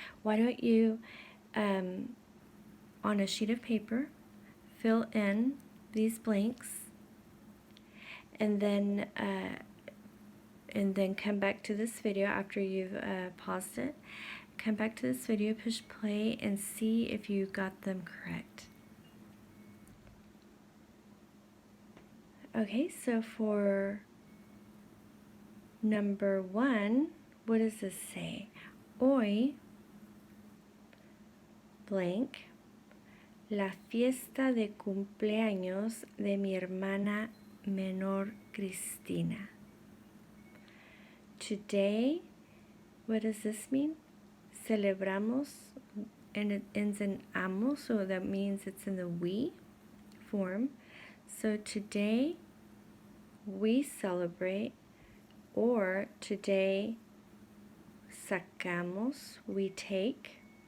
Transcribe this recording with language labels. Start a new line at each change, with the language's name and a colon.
English: Why don't you, on a sheet of paper, fill in these blanks, and then come back to this video after you've paused it. Come back to this video, push play, and see if you got them correct. Okay, so for number 1, what does this say?
Spanish: Hoy, blank, la fiesta de cumpleaños de mi hermana menor Cristina.
English: Today, what does this mean? Celebramos, and it ends in amo, so that means it's in the we form. So today we celebrate, or today sacamos, we take.